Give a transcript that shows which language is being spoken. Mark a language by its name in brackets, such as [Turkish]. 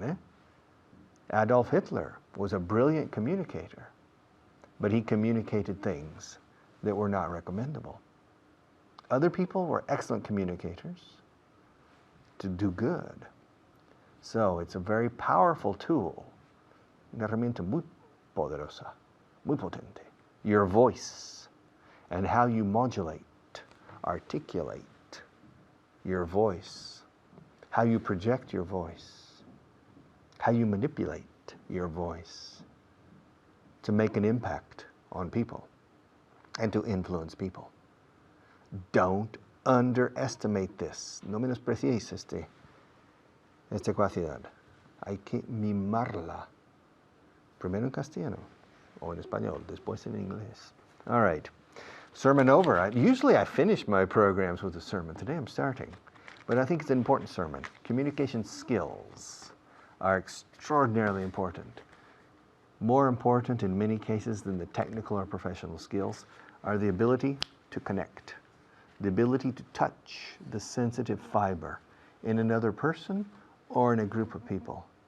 [English] Eh? Adolf Hitler was a brilliant communicator, but he communicated things that were not recommendable. Other people were excellent communicators to do good. So it's a very powerful tool. [Spanish] Una herramienta muy poderosa, muy potente. [English] Your voice and how you modulate, articulate your voice, how you project your voice, how you manipulate your voice to make an impact on people and to influence people. Don't underestimate this. [Spanish] No menospreciéis esta capacidad. Hay que mimarla. Primero en castellano o en español, después en inglés. [English] All right. Sermon over. Usually I finish my programs with a sermon. Today I'm starting. But I think it's an important sermon. Communication skills are extraordinarily important. More important in many cases than the technical or professional skills are the ability to connect, the ability to touch the sensitive fiber in another person or in a group of people.